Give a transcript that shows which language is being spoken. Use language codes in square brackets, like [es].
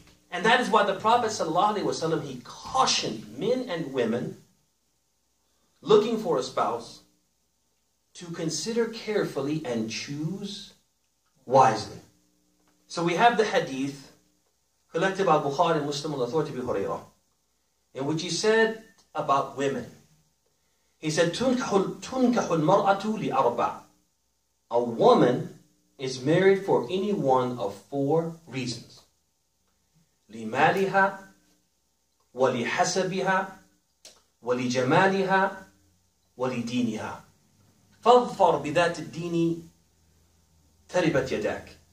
[en] And that is why the Prophet ﷺ, he cautioned men and women looking for a spouse to consider carefully and choose wisely. So we have the hadith collected by Bukhari and Muslim on authority of Abu Hurairah, in which he said about women. He said, [ar] تُنْكَحُ الْمَرْأَةُ لِأَرْبَعٍ. [en] A woman is married for any one of 4 reasons. [ar] لِمَالِهَا وَلِحَسَبِهَا وَلِجَمَالِهَا وَلِدِينِهَا فَاظْفَرْ بِذَاتِ الدِّينِ تَرِبَتْ يَدَاكَ.